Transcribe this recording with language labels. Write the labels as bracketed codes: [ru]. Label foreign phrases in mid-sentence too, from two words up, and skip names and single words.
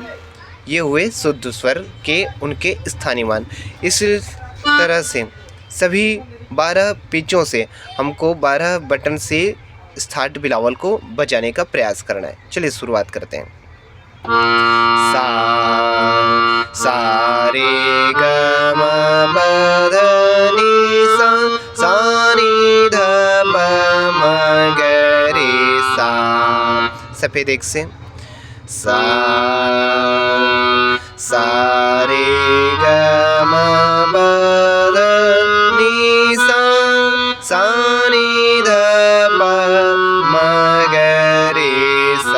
[hi] ये हुए शुद्ध स्वर के उनके स्थानीय मान। इस तरह से सभी 12 पिचों से हमको 12 बटन से थाट बिलावल को बजाने का प्रयास करना है। चलिए शुरुआत करते हैं। सा सा रे ग म प ध नि सा सा नि ध प म ग रे सा। सफेद एक से सा सा रे ग म प ध नि सा सा नि ध प म ग रे सा।